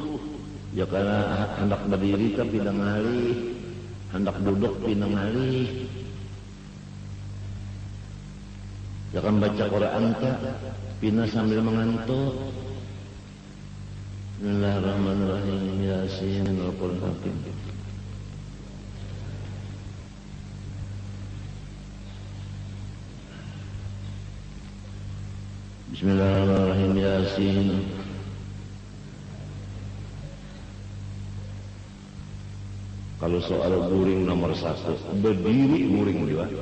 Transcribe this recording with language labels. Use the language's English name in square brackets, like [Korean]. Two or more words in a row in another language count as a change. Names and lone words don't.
[Banjar] Ya karena hendak berdiri ke pina ngalih, hendak duduk pina ngalih. Ya kan baca Quran ke pina sambil mengantuk. [Arabic] Bismillahirrahmanirrahim. يس القرآن الحكيم. Bismillahirrahmanirrahim. Yasin. [Banjar] Kalau soal guring nomor 1, berdiri guring dia.